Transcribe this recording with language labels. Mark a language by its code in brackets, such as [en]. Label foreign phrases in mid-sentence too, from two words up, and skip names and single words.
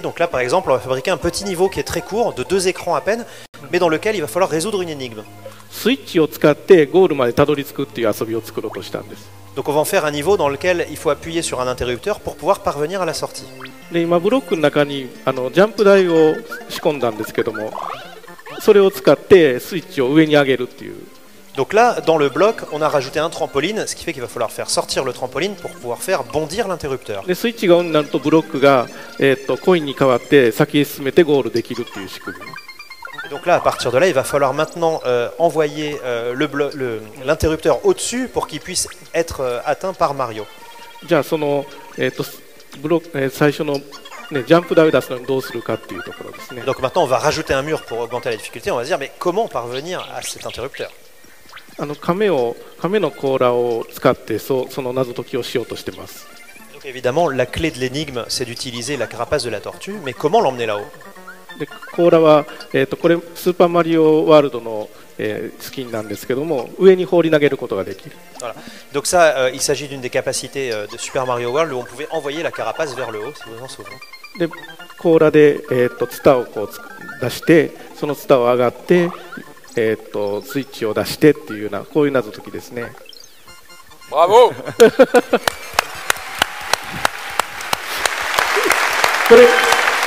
[fr] Donc là, par exemple, on va fabriquer un petit niveau qui est très court, de 2 écrans à peine, mais dans lequel il va falloir résoudre une énigme. [ja] スイッチを使ってゴールまでたどり着くっていう遊びを作ろうとしたんです。 [fr] Donc on va en faire un niveau dans lequel il faut appuyer sur un interrupteur pour pouvoir parvenir à la sortie. [ja] で今ブロックの中にジャンプ台を仕込んだんですけども、それを使ってスイッチを上に上げるっていう。 [fr] Donc là, dans le bloc, on a rajouté un trampoline, ce qui fait qu'il va falloir faire sortir le trampoline pour pouvoir faire bondir l'interrupteur. [ja] でスイッチがオンになるとブロックが、コインに変わって先へ進めてゴールできるっていう仕組み。 [fr] Donc là, à partir de là, il va falloir maintenant envoyer l'interrupteur au-dessus pour qu'il puisse être atteint par Mario. [ja] じゃあブロック、最初の、ね、ジャンプ台を出すのにどうするかっていうところですね。 [fr] Donc maintenant, on va rajouter un mur pour augmenter la difficulté. On va se dire, mais comment parvenir à cet interrupteur? [ja] 亀の甲羅を使ってその謎解きをしようとしてます。 [fr] Donc évidemment, la clé de l'énigme, c'est d'utiliser la carapace de la tortue, mais comment l'emmener là-haut? [ja] で甲羅は、これスーパーマリオワールドの、スキンなんですけども、上に放り投げることができる。 [fr] Voilà. Donc ça, il s'agit d'une des capacités de Super Mario World où on pouvait envoyer la carapace vers le haut, si vous en souvenez. [ja] で甲羅で、ツタをこう出して、そのツタを上がって、スイッチを出してっていうようなこういう謎解きですね。ブラボー。これ